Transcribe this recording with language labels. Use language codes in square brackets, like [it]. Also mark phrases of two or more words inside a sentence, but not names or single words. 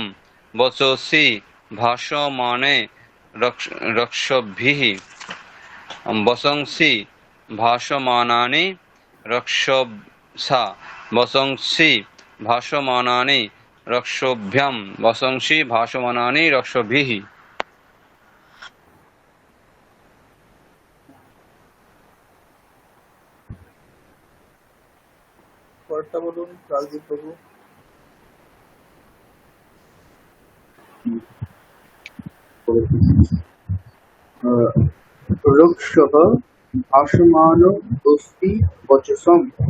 [sa] বচসি ভাষ্যমানে রক্ষভিः। বচংসি ভাষ্যমানানি রক্ষসা। বচংসি ভাষ্যমানানি রক্ষোভ্যাম। বচংসি ভাষ্যমানানি রক্ষভিः। [bn] পরেরটা বলুন রাজদীপ বাবু। [sa] রক্ষः ভাসমানো অস্তি বচসম।